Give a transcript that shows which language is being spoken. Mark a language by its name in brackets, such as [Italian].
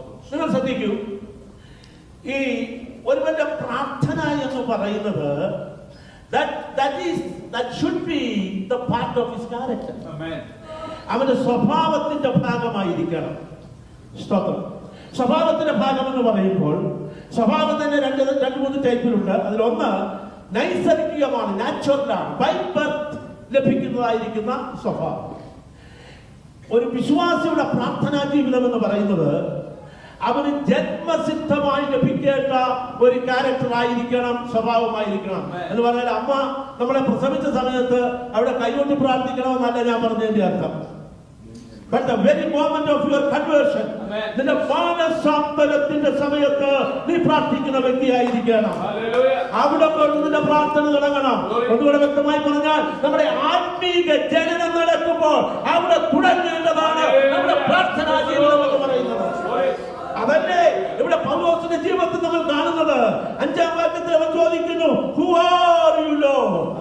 [Malayalam] നിങ്ങൾ ശ്രദ്ധിക്കൂ, ഈ ഒരുവന്റെ പ്രാർത്ഥന എന്ന് പറയുന്നത് [English] that should be the part of his character. [Malayalam] അവന്റെ സ്വഭാവത്തിന്റെ ഭാഗമായിരിക്കണം. സ്തോത്രം. സ്വഭാവത്തിന്റെ ഭാഗം എന്ന് പറയുമ്പോൾ സ്വഭാവം തന്നെ 2-3 ടൈപ്പിലുണ്ട്. അതിലൊന്ന് നൈസർഗികമാണ്, നാച്ചുറലാണ്, [English] by birth [Malayalam] ലഭിക്കുന്നതായിരിക്കുന്ന സ്വഭാവം. ഒരു വിശ്വാസിയുടെ പ്രാർത്ഥനാ ജീവിതം എന്ന് പറയുന്നത് അവന് ജന്മസിദ്ധമായി ലഭിക്കേണ്ട ഒരു ക്യാരക്ടർ ആയിരിക്കണം, സ്വഭാവമായിരിക്കണം. എന്ന് പറഞ്ഞാൽ അമ്മ നമ്മളെ പ്രസവിച്ച സമയത്ത് അവിടെ കൈകൊണ്ട് പ്രാർത്ഥിക്കണമെന്നല്ല ഞാൻ പറഞ്ഞതിന്റെ അർത്ഥം. [English] But the very moment of your conversion, [Malayalam] നിന്റെ മാനസാന്തരത്തിന്റെ സമയത്ത് നീ പ്രാർത്ഥിക്കുന്ന വ്യക്തിയായിരിക്കണം. അവിടെ കൊണ്ട് നിന്റെ പ്രാർത്ഥന തുടങ്ങണം. ഒന്നുകൂടെ വ്യക്തമായി പറഞ്ഞാൽ, നമ്മുടെ ആത്മീക ജനനം നടക്കുമ്പോൾ അവിടെ തുടങ്ങേണ്ടതാണ് നമ്മുടെ പ്രാർത്ഥനാ ജീവിതം എന്ന് പറയുന്നത്. അതല്ലേ ഇവിടെ പൗലോസിന്റെ ജീവിതത്തിൽ നമ്മൾ കാണുന്നത്. 5-ാം വാക്യത്തിൽ അവൻ ചോദിക്കുന്നു, [English] Who are you lord?